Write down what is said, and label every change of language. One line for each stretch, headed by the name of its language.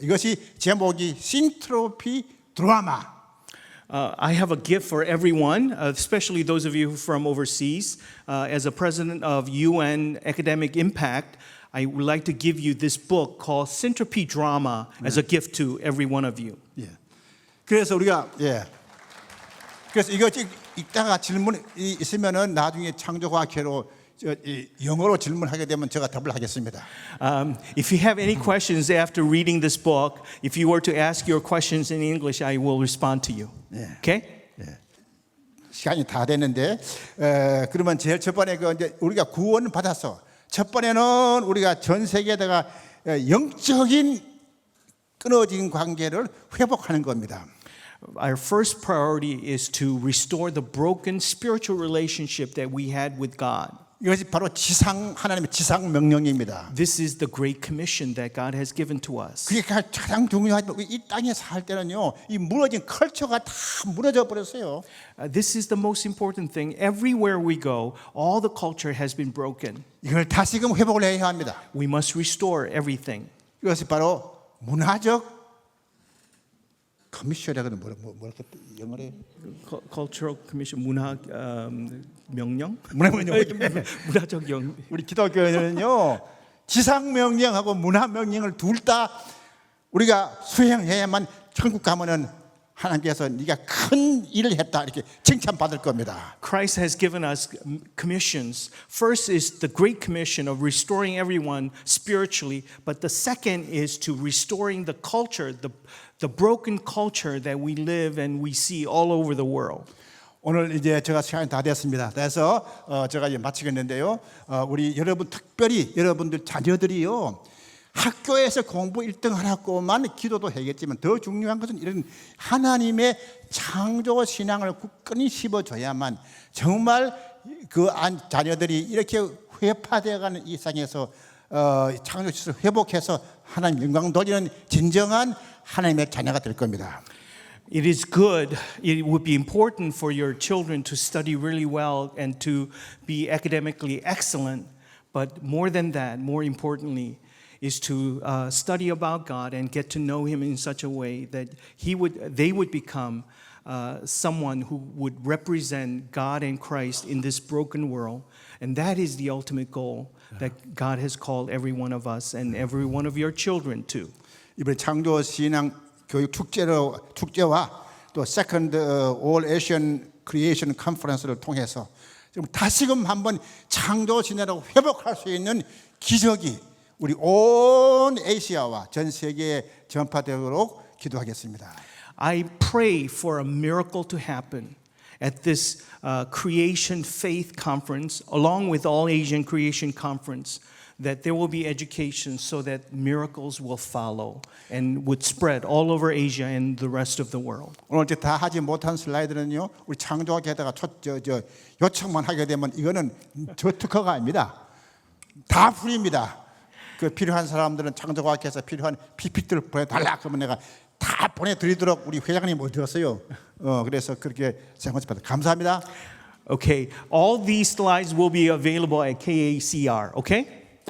Korean: 이것이 제목이 신트로피 드라마.
English: I have a gift for everyone, especially those of you from overseas. As a president of UN Academic Impact, I would like to give you this book called Syntropy Drama as a gift to every one of you.
Korean: 예. 그래서 우리가 그래서 이거 읽다가 질문이 있으면은 나중에 창조과학회로 영어로 질문하게 되면 제가 답을 하겠습니다.
English: If you have any questions after reading this book, if you were to ask your questions in English, I will respond to you. Okay?
Korean: 시간이 다 됐는데 그러면 제일 첫 번에 이제 우리가 구원을 받아서 첫 번에는 우리가 전 세계에다가 영적인 끊어진 관계를 회복하는 겁니다.
English: Our first priority is to restore the broken spiritual relationship that we had with God.
Korean: 이것이 바로 하나님의 지상 명령입니다.
English: This is the great commission that God has given to us.
Korean: 그게 가장 중요하지만 이 땅에 살 때는요, 이 무너진 컬처가 다 무너져 버렸어요.
English: This is the most important thing. Everywhere we go, all the culture has been broken.
Korean: 이걸 다시금 회복을 해야 합니다.
English: We must restore everything.
Korean: 이것이 바로 문화적 커미션이라고는 뭐랄까 영어로 Cultural Commission 문화 명령? 문화적 영. 우리 기독교는요 지상 명령하고 문화 명령을 둘 다 우리가 수행해야만 천국 가면은 하나님께서 네가 큰 일을 했다 이렇게 칭찬받을 겁니다.
English: Christ has given us commissions. First is the great commission of restoring everyone spiritually, but the second is to restoring the culture, the broken culture that we live and we see all over the world.
Korean: 오늘 이제 제가 시간이 다 됐습니다. 그래서 제가 이제 마치겠는데요. 우리 여러분 특별히 여러분들 자녀들이요. 학교에서 공부 1등 하라고만 기도도 해야겠지만 더 중요한 것은 이런 하나님의 창조 신앙을 굳건히 심어줘야만 정말 그 자녀들이 이렇게 회파되어가는 이 세상에서 창조 시설을 회복해서 하나님 영광 돌리는 진정한 하나님의 자녀가 될 겁니다.
English: It is good, it would be important for your children to study really well and to be academically excellent, but more than that, more importantly, is to study about God and get to know Him in such a way that they would become someone who would represent God and Christ in this broken world. And that is the ultimate goal that God has called every one of us and every one of your children to.
Korean: 이번 창조 신앙 교육 축제와 또 Second All Asian Creation Conference를 통해서 지금 다시금 한번 창조 신앙을 회복할 수 있는 기적이 우리 온 아시아와 전 세계에 전파되도록 기도하겠습니다.
English: I pray for a miracle to happen at this Creation Faith Conference, along with All Asian Creation Conference, that there will be education so that miracles will follow and would spread all over Asia and the rest of the world.
Korean: 오늘 이제 다 하지 못한 슬라이드는요, 우리 창조학회에다가 요청만 하게 되면 이거는 저 특허가 아닙니다. 다 풀입니다. 그 필요한 사람들은 창조학회에서 필요한 PPT를 보내달라 그러면 내가 다 보내드리도록 우리 회장님 어디갔어요? 그래서 그렇게 생각합니다. 감사합니다.
English: Okay, all these slides will be available at KACR, okay?